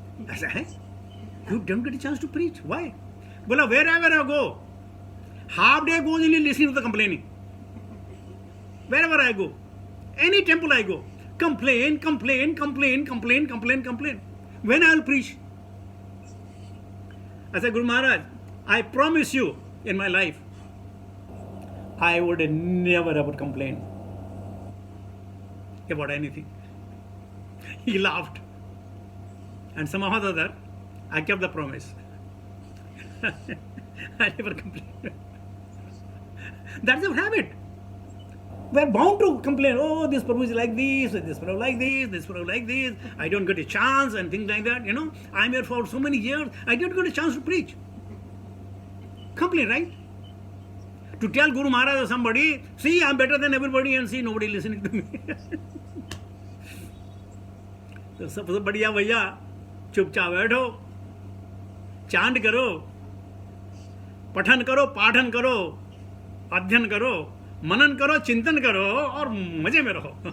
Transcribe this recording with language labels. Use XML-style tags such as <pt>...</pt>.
<hi>ऐसा है,</hi> <en>You don't get a chance to preach, why? बोला wherever I go half day goes in listening to the complaining, wherever I go, any temple I go, complain. When I will preach? I said, Guru Maharaj, I promise you in my life, I would never ever complain about anything. He laughed. And somehow or other, I kept the promise. I never complained. That's our habit. We're bound to complain. Oh, this Prabhu is like this Prabhu like this Prabhu like this. I don't get a chance and things like that. You know, I'm here for so many years. I didn't get a chance to preach. Complain, right? To tell Guru Maharaj or somebody, see, I'm better than everybody, and see, nobody listening to me.</en> <hi>तो सबसे बढ़िया भैया चुपचाप बैठो, चांद करो, पठन करो, पाठन करो, अध्ययन करो, मनन करो, चिंतन करो, और मजे में रहो।</hi>